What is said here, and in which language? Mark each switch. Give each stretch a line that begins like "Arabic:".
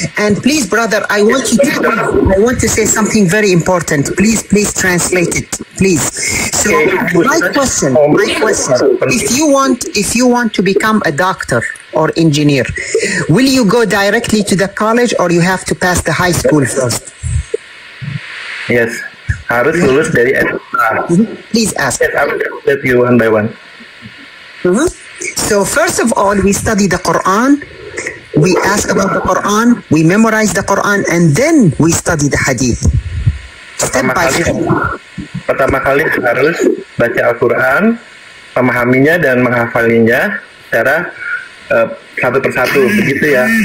English: And please, brother, I want to say something very important. Please translate it, please. So, my question: if you want to become a doctor or engineer, will you go directly to the college or you have to pass the high school first?
Indonesian: Yes, harus lulus dari SMA.
English: Please ask. Yes, I will translate you one by one. So first of all, we study the Quran, we ask about the Quran, we memorize the Quran, and then we study the Hadith. Step by step.
Indonesian: Pertama kali harus baca Al-Quran, memahaminya dan menghafalinya secara satu persatu, begitu ya?